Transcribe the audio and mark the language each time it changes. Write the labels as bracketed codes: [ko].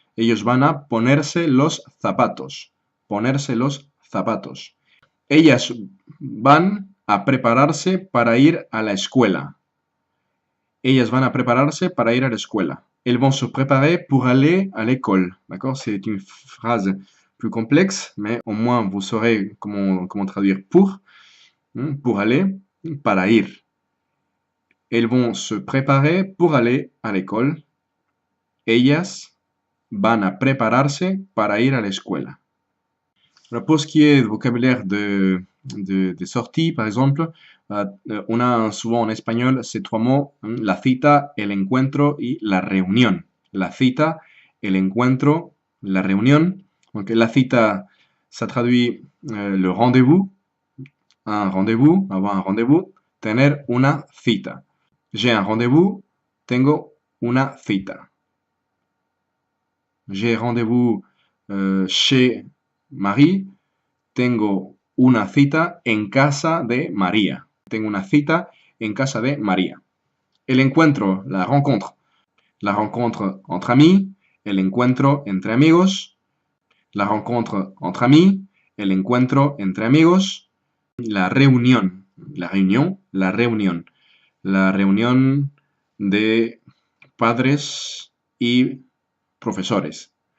[es] Ellos van a ponerse los zapatos. Ponerse los zapatos. Ellas van a prepararse para ir a la escuela. Ellas van a prepararse para ir a la escuela. [fr] Elles vont se préparer pour aller à l'école. D'accord? C'est une phrase plus complexe, mais au moins vous saurez comment traduire pour aller, [es] para ir. [fr] Elles vont se préparer pour aller à l'école. [es] Ellas van a prepararse para ir a la escuela. [fr] Alors pour ce qui est du vocabulaire de sortie, par exemple, on a souvent en espagnol ces trois mots, [es] la cita, el encuentro y la reunión. La cita, el encuentro, la reunión. [fr] Donc la cita, ça traduit le rendez-vous, un rendez-vous, avoir un rendez-vous, [es] tener una cita. [fr] J'ai un rendez-vous, [es] tengo una cita. [fr] J'ai rendez-vous chez Marie, [es] tengo una cita en casa de María. Tengo una cita en casa de María. El encuentro, [fr] la rencontre. La rencontre entre amis, [es] el encuentro entre amigos. [fr] La rencontre entre amis, [es] el encuentro entre amigos. La reunión, la reunión, la reunión. La reunión de padres y profesores.